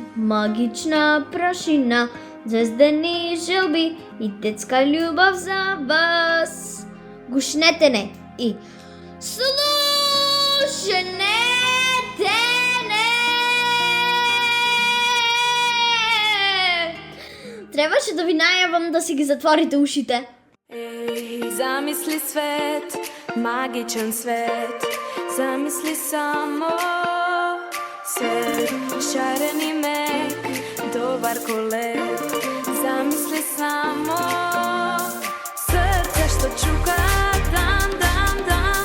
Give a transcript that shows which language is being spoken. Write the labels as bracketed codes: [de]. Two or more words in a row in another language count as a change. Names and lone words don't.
[mk] магична прашина, звездени желби и детска љубов за вас. Гушнете не и слушнете не. Требаше да ви најавам да си ги затворите ушите. [sr] Ej, zamisli svet, magičan svet, zamisli samo svet, šareni mek, dobar ko led, zamisli samo srce što čuka, dam, dam, dam,